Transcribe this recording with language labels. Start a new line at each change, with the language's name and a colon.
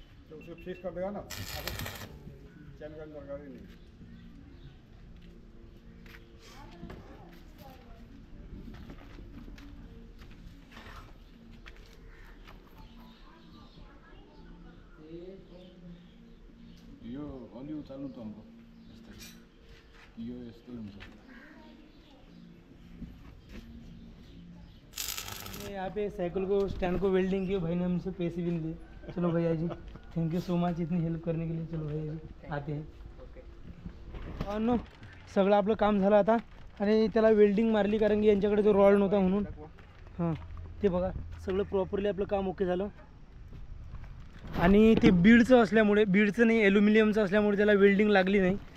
Hindi: तो उसे फिक्स कर देगा ना, चैन का दरकार ही नहीं.
Nepali: यो अलि उचाल्नु त हमको यो यस्तै हुन्छ.
Hindi: यहाँ पे साइकिल को स्टैंड को वेल्डिंग की भाई ने हमसे पैसे भी नहीं लिए. चलो भैया जी, थैंक यू सो मच इतनी हेल्प करने के लिए. चलो भैया जी आते हैं.
Marathi: नो सगळं आपलं काम झालं आता आणि त्याला वेल्डिंग मारली, कारण की यांच्याकडे तो रॉड नव्हता म्हणून. हां ते बघा सगळं प्रॉपरली आपलं काम ओके झालं. आणि ते बीडचं असल्यामुळे, बीडचं नाही ॲल्युमिनियमचं असल्यामुळे त्याला वेल्डिंग लागली नाही.